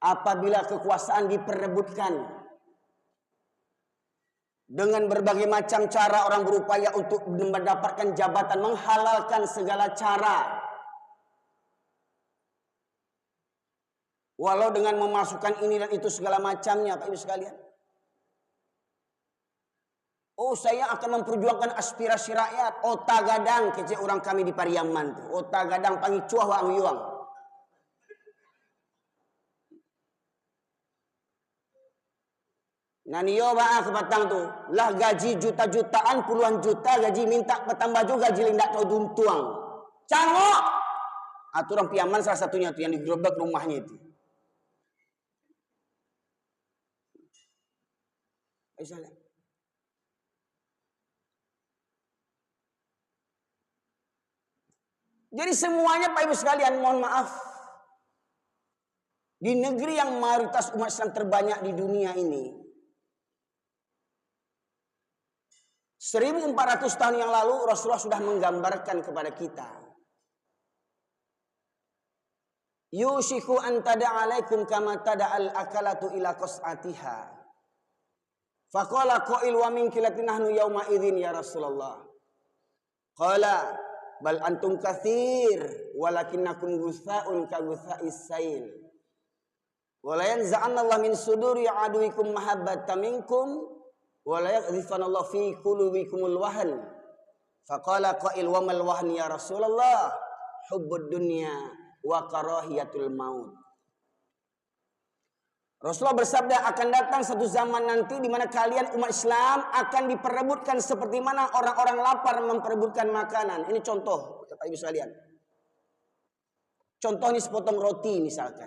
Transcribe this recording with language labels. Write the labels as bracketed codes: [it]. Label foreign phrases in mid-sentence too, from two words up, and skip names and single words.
[id] apabila kekuasaan diperebutkan dengan berbagai macam cara orang berupaya untuk mendapatkan jabatan, menghalalkan segala cara. Walau dengan memasukkan ini dan itu segala macamnya, Pak Ibu sekalian. Oh, saya akan memperjuangkan aspirasi rakyat. [min] Ota gadang kecil orang kami di Pariaman tuh. Ota gadang pangi cuah wang yuang. Naniyo ba kebatang tuh. [id] Lah gaji juta-jutaan, puluhan juta gaji minta bertambah juga gaji [min] lindak kau duntuang. [id] Cangok. Aturan Piaman salah satunya tuh yang digerobak rumahnya itu. Misalnya. Jadi semuanya Pak Ibu sekalian, mohon maaf. Di negeri yang mayoritas umat Islam terbanyak di dunia ini, 1400 tahun yang lalu Rasulullah sudah menggambarkan kepada kita. [ar] يوشك أن تداعى عليكم كما تداعى الأكلة إلى قصعتها. فقال قائل ومن قلة نحن يومئذ يا رسول الله. قال بل أنتم كثير ولكنكم غثاء كغثاء السيل. ولينزعن الله من صدور عدوكم مهابة منكم وليقذفن الله في قلوبكم الوهن. فقال قائل وما الوهن يا رسول الله? حب الدنيا وكراهية الموت. [id] Rasulullah bersabda, akan datang satu zaman nanti di mana kalian umat Islam akan diperebutkan seperti mana orang-orang lapar memperebutkan makanan. Ini contoh, Bapak Ibu sekalian. Contoh ini sepotong roti misalkan.